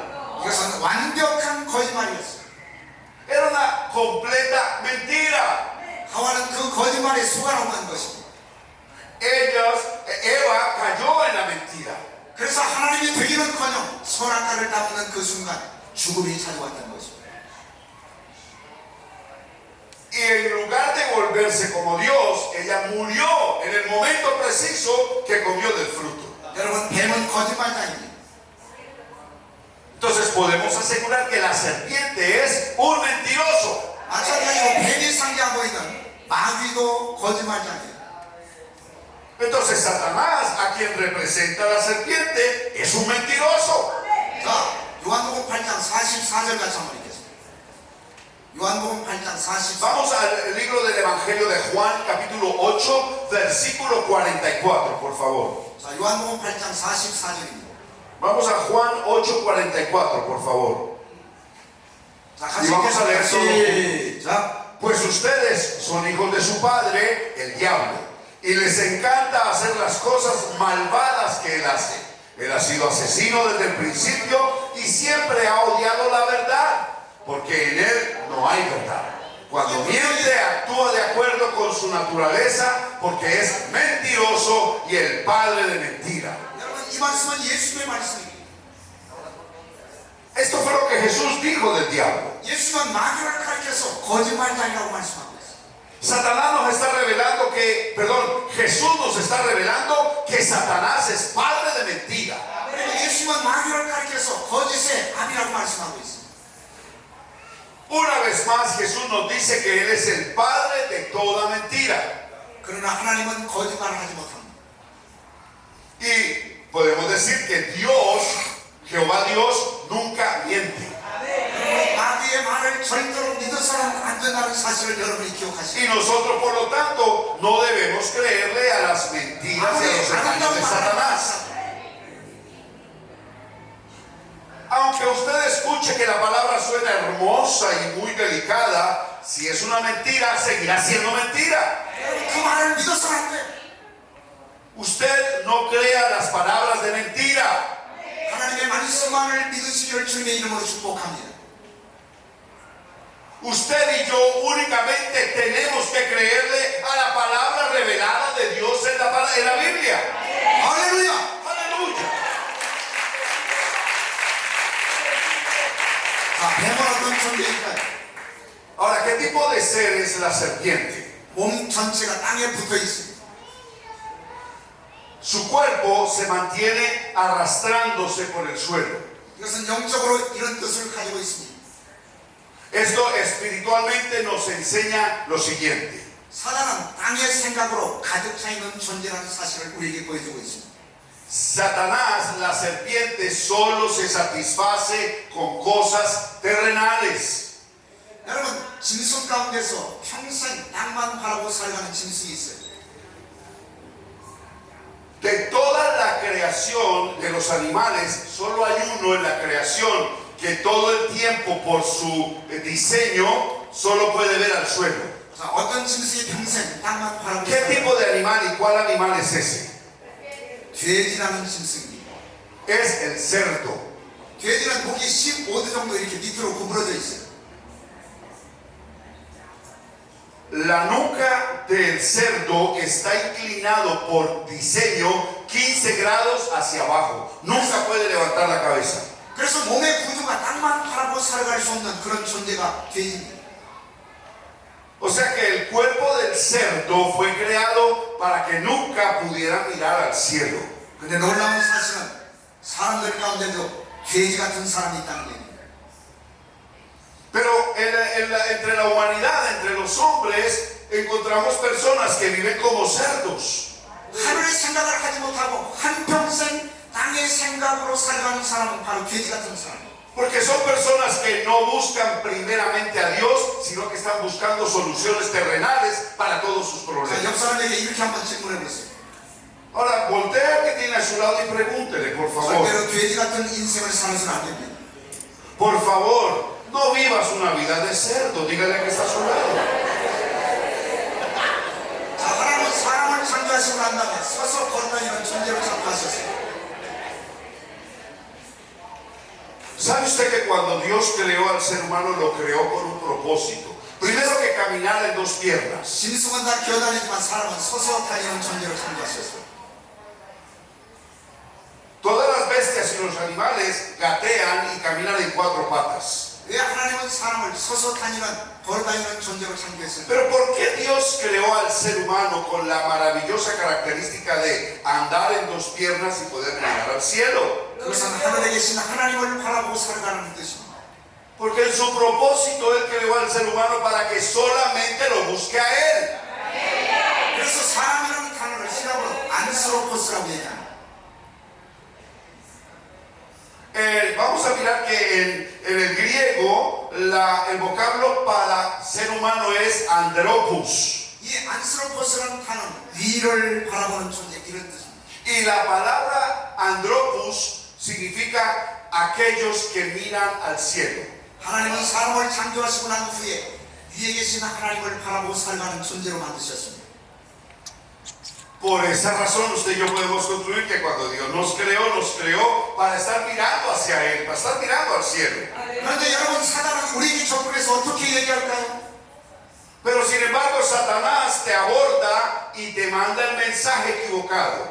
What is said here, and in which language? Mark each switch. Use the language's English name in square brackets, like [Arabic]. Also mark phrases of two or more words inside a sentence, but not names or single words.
[Korean] 이것은 완벽한 거짓말이었어요. [Spanish] Era una completa mentira. [Korean] 하와는 그 거짓말에 속아넘은 것입니다. [Spanish] Eva cayó en la mentira. [Korean] 그래서 하나님이 되기는커녕 선악과를 따먹는 그 순간 죽음이 찾아왔다는 것입니다. [Spanish] Y en lugar de volverse como Dios, ella murió en el momento preciso que comió del fruto. [Korean] 여러분, 뱀은 거짓말장입니다. [Spanish] Entonces podemos asegurar que la serpiente es un mentiroso. [Korean] 마찬가지로 뱀이 상징하고 있는 마귀도 거짓말장이에요. [Spanish] Entonces Satanás, a quien representa la serpiente, es un mentiroso. [Korean] 자, 요한복음 8장 44절 같이 한번 읽겠습니다. 요한복음 8장 44절. [Spanish] Vamos al libro del Evangelio de Juan, capítulo 8, versículo 44, por favor. [Korean] 자, 요한복음 8장 44절입니다. [Spanish] Vamos a Juan 8:44, por favor. [Korean] 자, [Spanish] Y vamos a leer todo. [Korean] 시작. [Spanish] Pues ustedes son hijos de su padre, el diablo, y les encanta hacer las cosas malvadas que él hace. Él ha sido asesino desde el principio y siempre ha odiado la verdad, porque en él no hay verdad. Cuando miente, actúa de acuerdo con su naturaleza, porque es mentiroso y el padre de mentira. [Korean] 여러분, 이 말씀은 예수의 말씀입니다. [Spanish] Esto fue lo que Jesús dijo del diablo. [Korean] 예수는 마귀를 가리켜서 거짓말장이라고 말씀하고 있어요. [Spanish] Satanás nos está revelando Jesús nos está revelando que Satanás es padre de mentira. [Korean] 그리고 예수는 마귀를 가리켜서 거짓의 아비라고 말씀하고 있어요. [Spanish] Una vez más Jesús nos dice que Él es el padre de toda mentira. [Korean] 그러나 하나님은 거짓말을 하지 못합니다. [Spanish] Y podemos decir que Dios, Jehová Dios, nunca miente. [Korean] 여러분, 마귀의 말을 절대로 믿어서는 안 된다는 사실을 여러분이 기억하시고, [Spanish] Y nosotros, por lo tanto, no debemos creerle a las mentiras y a los engaños de Satanás. Aunque usted escuche que la palabra suena hermosa y muy delicada, si es una mentira, seguirá siendo mentira. [Korean] 그 말을 믿어서는 안 돼. [Spanish] Usted no crea las palabras de mentira. [Korean] 하나님의 말씀만을 믿으시기를 주님의 이름으로 축복합니다. [Spanish] Usted y yo únicamente tenemos que creerle a la palabra revelada de Dios en la Biblia. [Korean] 할렐루야! [Spanish] ¡Aleluya! [Korean] 자, 뱀은 어떤 존재일까요? [Spanish] Ahora, ¿qué tipo de ser es la serpiente? [Korean] 몸 전체가 땅에 붙어 있습니다. [Spanish] Su cuerpo se mantiene arrastrándose por el suelo. [Korean] 이것은 영적으로 이런 뜻을 가지고 있습니다. [Spanish] Esto espiritualmente nos enseña lo siguiente. [Korean] 사단은 땅의 생각으로 가득 차 있는 존재라는 사실을 우리에게 보여주고 있습니다. [Spanish] Satanás, la serpiente, solo se satisface con cosas terrenales. [Korean] 여러분, 짐승 가운데서 평생 땅만 바라고 살아가는 짐승이 있어요. [Spanish] De toda la creación de los animales, solo hay uno en la creación que todo el tiempo por su diseño solo puede ver al suelo. [Korean] 자, 어떤 짐승이 평생 땅만 바라보고 [Spanish] ¿Qué [Korean] 살아요? [Spanish] tipo de animal y cuál animal es ese? [Korean] 돼지라는 짐승이. [Spanish] Es el cerdo. [Korean] 돼지는 목이 15도 정도 이렇게 밑으로 구부러져 있어요. [Spanish] La nuca del cerdo está inclinado por diseño 15 grados hacia abajo. Nunca puede levantar la cabeza. [Korean] 그래서 몸의 구조가 땅만 바라보고 살아갈 수 없는 그런 존재가 돼지입니다. [Spanish] O sea que el cuerpo del cerdo fue creado para que nunca pudiera mirar al cielo. [Korean] 근데 놀라운 사실은 사람들 가운데도 돼지 같은 사람이 있다는 겁니다. [Spanish] Pero entre la humanidad, entre los hombres, encontramos personas que viven como cerdos. [Korean] 하늘의 생각을 하지 못하고 한평생 땅의 생각으로 살아가는 사람은 바로 돼지 같은 사람. [Spanish] Porque son personas que no buscan primeramente a Dios, sino que están buscando soluciones terrenales para todos sus [Korean] 자, [Spanish] problemas. [Korean] 옆 사람에게 이렇게 한번 질문해 보세요. [Spanish] Ahora, voltea al que tiene a su lado y pregúntele, por favor. [Korean] 절대로 돼지 같은 인생을 사면서는 안 됩니다. [Spanish] Por favor, no vivas una vida de cerdo. Dígale al que está a su lado. [Korean] 자, 하나님은 사람을 창조하시고 난 다음에 서서 걸어다니는 존재로 창조하셨어요. [Spanish] ¿Sabe usted que cuando Dios creó al ser humano lo creó con un propósito? Primero que caminara en dos piernas. [Korean] 짐승은 다 기어다니지만 사람은 서서 다니는 존재로 창조하셨어요. [Spanish] Todas las bestias y los animales gatean y caminan en cuatro patas. [Korean] 왜 하나님은 사람을 서서 다니는 걸어다니는 존재로 창조했을까요? [Spanish] Pero ¿por qué Dios creó al ser humano con la maravillosa característica de andar en dos piernas y poder mirar al cielo? [Korean] 그것은 하늘에 계신 하나님을 바라보고 살아가는 뜻입니다. [Spanish] Porque en su propósito Él creó al ser humano para que solamente lo busque a Él. [Korean] 그래서 사람이라는 단어를 히라보로 안스로포스라고 얘기합니다. [Spanish] Vamos a mirar que en el griego el vocablo para ser humano es andropus. [Korean] 이 안스로포스라는 단어는 위를 바라보는 존재 이런 뜻입니다. [Spanish] Y la palabra andropus significa aquellos que miran al cielo. [Korean] 하나님은 사람을 창조하시고 난 후에 위에 계신 하나님을 바라보고 살아가는 존재로 만드셨습니다. [Spanish] Por esa razón usted y yo podemos concluir que cuando Dios nos creó para estar mirando hacia Él, para estar mirando al cielo. [Korean] 그런데 여러분 사단은 우리에게 접근해서 어떻게 얘기할까요? [Spanish] Pero sin embargo Satanás te aborda y te manda el mensaje equivocado.